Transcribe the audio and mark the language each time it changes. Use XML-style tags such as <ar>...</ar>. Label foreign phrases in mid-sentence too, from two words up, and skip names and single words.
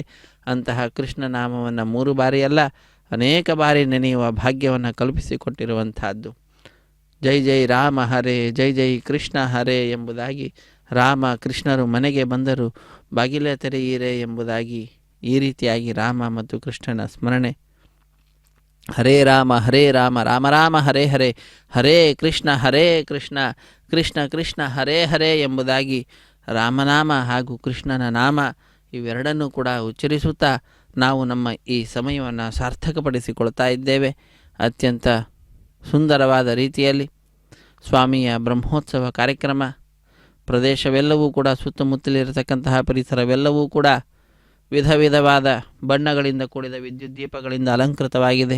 <kn>ಅಂತಹ ಕೃಷ್ಣ ನಾಮವನ್ನು 3 ಬಾರಿಯಲ್ಲ ಅನೇಕ ಬಾರಿ ನೆನೆಯುವ ಭಾಗ್ಯವನ್ನು ಕಲ್ಪಿಸಿಕೊಟ್ಟಿರುವಂತಹದ್ದು.</kn> <sa>ಜೈ ಜೈ ರಾಮ ಹರೇ, ಜೈ ಜೈ ಕೃಷ್ಣ ಹರೇ</sa> <kn>ಎಂಬುದಾಗಿ ರಾಮ ಕೃಷ್ಣರು ಮನೆಗೆ ಬಂದರು ಬಾಗಿಲ ತೆರೆಯಿರೆ ಎಂಬುದಾಗಿ ಈ ರೀತಿಯಾಗಿ ರಾಮ ಮತ್ತು ಕೃಷ್ಣನ ಸ್ಮರಣೆ.</kn> <sa>ಹರೇ ರಾಮ ರಾಮ ರಾಮ ಹರೇ ಹರೇ, ಹರೇ ಕೃಷ್ಣ ಕೃಷ್ಣ ಕೃಷ್ಣ ಹರೇ ಹರೇ</sa> <kn>ಎಂಬುದಾಗಿ ರಾಮನಾಮ ಹಾಗೂ ಕೃಷ್ಣನ ನಾಮ ಇವೆರಡನ್ನೂ ಕೂಡ ಉಚ್ಚರಿಸುತ್ತಾ ನಾವು ನಮ್ಮ ಈ ಸಮಯವನ್ನು ಸಾರ್ಥಕಪಡಿಸಿಕೊಳ್ತಾ ಇದ್ದೇವೆ. ಅತ್ಯಂತ ಸುಂದರವಾದ ರೀತಿಯಲ್ಲಿ ಸ್ವಾಮಿಯ ಬ್ರಹ್ಮೋತ್ಸವ ಕಾರ್ಯಕ್ರಮ ಪ್ರದೇಶವೆಲ್ಲವೂ ಕೂಡ ಸುತ್ತಮುತ್ತಲಿರತಕ್ಕಂತಹ ಪರಿಸರವೆಲ್ಲವೂ ಕೂಡ ವಿಧ ವಿಧವಾದ ಬಣ್ಣಗಳಿಂದ ಕೂಡಿದ ವಿದ್ಯುತ್ ದೀಪಗಳಿಂದ ಅಲಂಕೃತವಾಗಿದೆ.</kn>